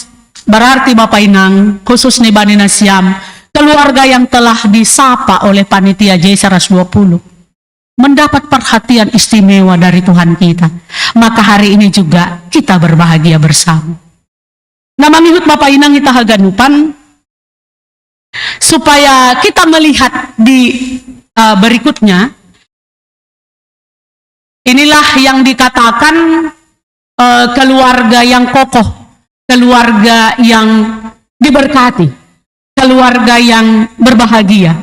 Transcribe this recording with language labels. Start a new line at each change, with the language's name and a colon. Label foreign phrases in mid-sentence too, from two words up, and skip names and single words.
Indonesian: Berarti Bapak Inang, khusus nih
Batak Simalungun: Bani Nasiam,
Indonesian: keluarga yang telah disapa oleh panitia J120 mendapat perhatian istimewa dari Tuhan kita. Maka hari ini juga kita berbahagia bersama. Nah,
Batak Simalungun: mangihut Bapak Inang kita haganupan
Indonesian: supaya kita melihat di berikutnya. Inilah yang dikatakan keluarga yang kokoh, keluarga yang diberkati, keluarga yang berbahagia.